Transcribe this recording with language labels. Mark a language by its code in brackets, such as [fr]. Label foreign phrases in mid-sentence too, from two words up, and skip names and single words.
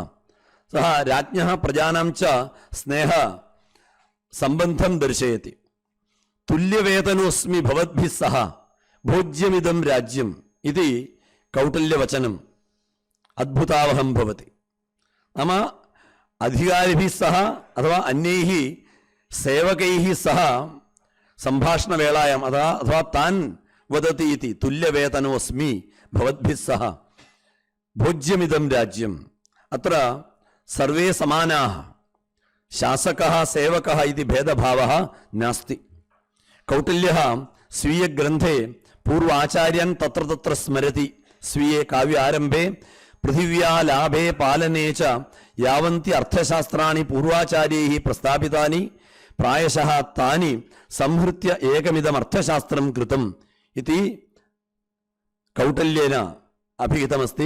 [sa] सः राज्ञः प्रजानां च स्नेह सम्बन्धं दर्शयति. तुल्यवेतनोऽस्मि भवद्भिः सह भोज्यमिदं राज्यम् इति कौटिल्यवचनम् अद्भुतावहं भवति. नाम അധികാരിഭിः സഹ അഥവാ അന്യൈः സേവകൈः സഹ സംഭാഷണവേളായാം അഥവാ താൻ വദതി ഇതി തുല്യവേതനോസ്മി ഭവദ്ഭിः സഹ ഭോജ്യമിദം രാജ്യം. അത്ര സർവേ സമാനാः ശാസകः സേവകः ഇതി ഭേദഭാവः നാസ്തി. കൗട്ടില്യः സ്वीयग्रन्थे पूर्वाचार्यान् तत्र तत्र स्मरति. स्वीये काव्यारम्भे पृथिव्या लाभे पालने च यावन्ति अर्थशास्त्राणि पूर्वाचार्यैः प्रस्थापितानि प्रायशः तानि संहृत्य एकमिदम् अर्थशास्त्रं कृतम् इति कौटिल्येन अभिहितमस्ति.